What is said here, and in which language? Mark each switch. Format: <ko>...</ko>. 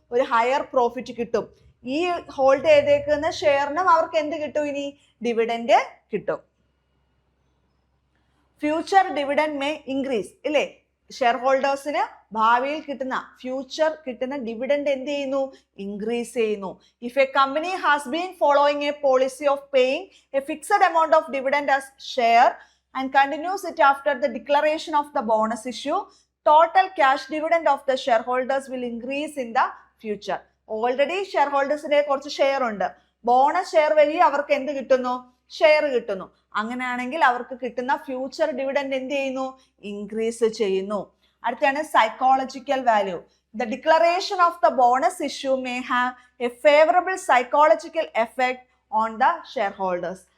<ml>ഒരു higher profit കിട്ടും. ഈ ഹോൾഡ് ചെയ്തേക്കുന്ന ഷെയറിനും അവർക്ക് എന്ത് കിട്ടും? ഇനി ഡിവിഡൻഡ് കിട്ടും. ഫ്യൂച്ചർ ഡിവിഡൻഡ് മേ ഇൻക്രീസ് ഇല്ലേ? ഷെയർ ഹോൾഡേഴ്സിന് ഭാവിയിൽ കിട്ടുന്ന ഫ്യൂച്ചർ കിട്ടുന്ന ഡിവിഡൻഡ് എന്ത് ചെയ്യുന്നു? ഇൻക്രീസ് ചെയ്യുന്നു.</ml> <en>If a company has been following a policy of paying a fixed amount of dividend as share and continues it after the declaration of the bonus issue, total cash dividend of the shareholders will increase in the future.</en> <ml>Already shareholdersine കുറച്ച് share ഉണ്ട്. Bonus share വഴി അവർക്ക് എന്ത് കിട്ടുന്നു? Share കിട്ടുന്നു. അങ്ങനെയാണെങ്കിൽ അവർക്ക് കിട്ടുന്ന ഫ്യൂച്ചർ ഡിവിഡൻഡ് എന്ത് ചെയ്യുന്നു? ഇൻക്രീസ് ചെയ്യുന്നു. അടുത്താണ് psychological value.</ml> <en>The declaration of the bonus issue may have a favorable psychological effect on the shareholders.</en>